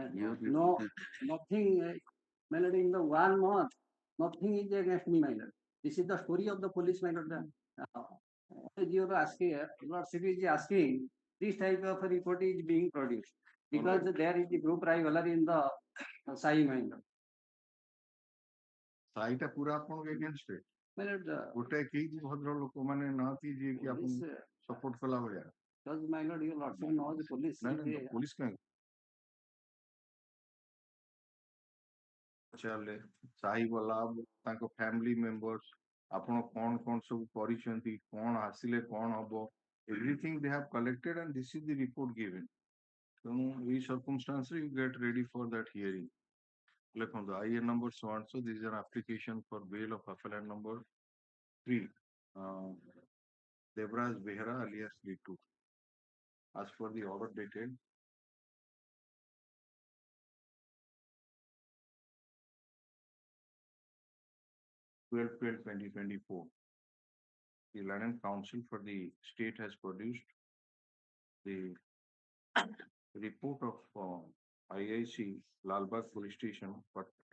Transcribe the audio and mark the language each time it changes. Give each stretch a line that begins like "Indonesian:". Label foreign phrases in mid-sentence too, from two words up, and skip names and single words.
English: nothing, my lord, in the 1 month, nothing is against me, my lord. This is the story of the police, my lord. You are asking, Lordship is asking, this type of report is being produced because there is the group rivalry in the Sai, my lord.
Odia: ସାଇଟା ପୁରା ଆପଣଙ୍କ ଏଗେନଷ୍ଟ
English: My lord,
Odia: ଗୋଟେ କେହି ଭଦ୍ର ଲୋକମାନେ ନାହାନ୍ତି ଯିଏ କି ଆପଣଙ୍କୁ ସପୋର୍ଟ କଲା ଭଳିଆ
English: because my lord, your lordship knows the police.
Odia: ପୋଲିସ କାହିଁକି ପଚାରିଲେ ସାହି ବାଲା ତାଙ୍କ
English: family members
Odia: ଆପଣ କଣ କଣ ସବୁ କରିଛନ୍ତି କଣ ଆସିଲେ କଣ ହବ
English: everything they have collected and this is the report given
Odia: ତେଣୁ ଏଇ
English: circumstance you get ready for that hearing ଲେଖନ୍ତୁ IA number so and so this is an application for bail of appellant number 3 Devraj Behra alias Litu as per the order dated 12/12/2024 the Land Council for the state has produced the report of IIC Lalbagh Police Station for